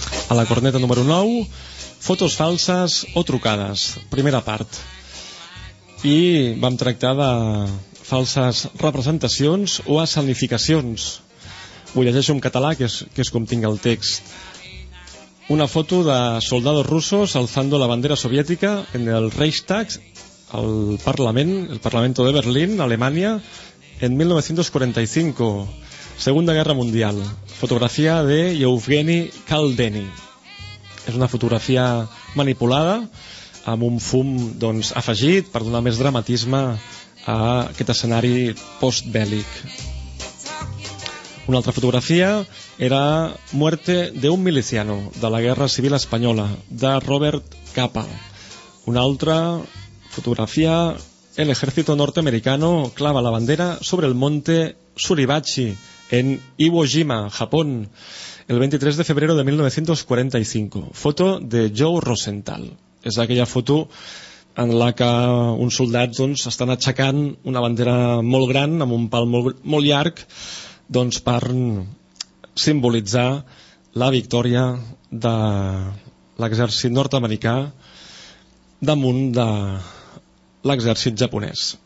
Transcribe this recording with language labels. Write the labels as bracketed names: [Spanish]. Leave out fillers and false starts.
[Catalan] A la corneta número 9, fotos falses o trucades, primera part. I vam tractar de falses representacions o escenificacions. Ho llegeixo en català, que és com tinc el text. [Spanish] Una foto de soldados rusos alzando la bandera soviética en el Reichstag, el Parlamento de Berlín, Alemania, en 1945, Segunda Guerra Mundial. [Catalan] Fotografia de Yevgeny Kaldeny. És una fotografia manipulada amb un fum doncs, afegit per donar més dramatisme a aquest escenari postbèl·lic. Una altra fotografia era [Spanish] Muerte de un miliciano [Catalan] de la Guerra Civil Espanyola de Robert Capa. Una altra fotografia, [Spanish] El ejército norteamericano clava la bandera sobre el monte Suribachi en Iwo Jima, Japón, el 23 de febrero de 1945. [Catalan] Foto de Joe Rosenthal. És aquella foto en la que uns soldats doncs, estan aixecant una bandera molt gran amb un pal molt, molt llarg doncs, per simbolitzar la victòria de l'exèrcit nord-americà damunt de l'exèrcit japonès.